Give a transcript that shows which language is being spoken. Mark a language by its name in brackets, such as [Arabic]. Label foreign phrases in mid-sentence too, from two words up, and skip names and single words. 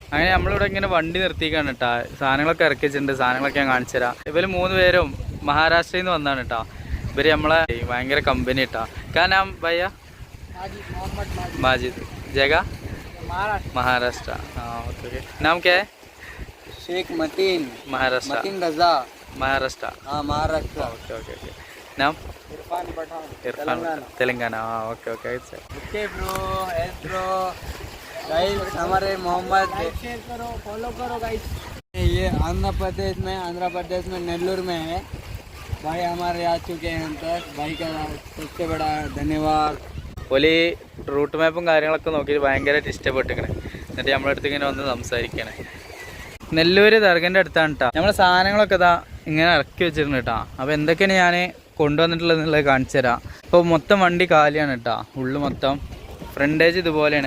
[Malayalam] അങ്ങനെ നമ്മളിവിടെ ഇങ്ങനെ വണ്ടി നിർത്തിക്കാണ് കേട്ടാ. സാധനങ്ങളൊക്കെ ഇറക്കി വെച്ചിട്ടുണ്ട്. സാധനങ്ങളൊക്കെ ഞാൻ കാണിച്ചു തരാം. ഇവര് 3 പേരും മഹാരാഷ്ട്രയിൽ നിന്ന് വന്നാണ് കേട്ടാ. ഇവര് നമ്മളെ ഭയങ്കര കമ്പനി കേട്ടാ. കാരണം ഭയ്യ [Hindi] माजिद जगह महाराष्ट्र। हाँ ओके। नाम क्या है? शेख मतीन। महाराष्ट्र। मतीन रजा। महाराष्ट्र। हाँ महाराष्ट्र। [English] okay okay okay. नाम? [Hindi] इरफान पठान। इरफान तेलंगाना। हाँ [English] okay okay okay bro. yes bro guys [Hindi] हमारे मोहम्मद शेयर करो फॉलो करो गाइस। ये आंध्र प्रदेश में नेल्लूर में है भाई हमारे आ चुके हैं हम तक। भाई का सबसे बड़ा धन्यवाद। [Malayalam] ഓല് റൂട്ട് മാപ്പും കാര്യങ്ങളൊക്കെ നോക്കിയിട്ട് ഭയങ്കരമായിട്ട് ഇഷ്ടപ്പെട്ടിരിക്കണേ. എന്നിട്ട് നമ്മളെ അടുത്ത് ഇങ്ങനെ വന്ന് സംസാരിക്കണേ. നെല്ലൂര് ദർഗൻ്റെ അടുത്താണ് കേട്ടോ. നമ്മളെ സാധനങ്ങളൊക്കെ ഇതാ ഇങ്ങനെ ഇറക്കി വെച്ചിട്ടുണ്ട് കേട്ടോ. അപ്പോൾ എന്തൊക്കെയാണ് ഞാൻ കൊണ്ടുവന്നിട്ടുള്ളത് കാണിച്ചു തരാം. ഇപ്പോൾ മൊത്തം വണ്ടി കാലിയാണ് കേട്ടോ. ഉള്ളു മൊത്തം ഫ്രണ്ടേജ് ഇതുപോലെയാണ്.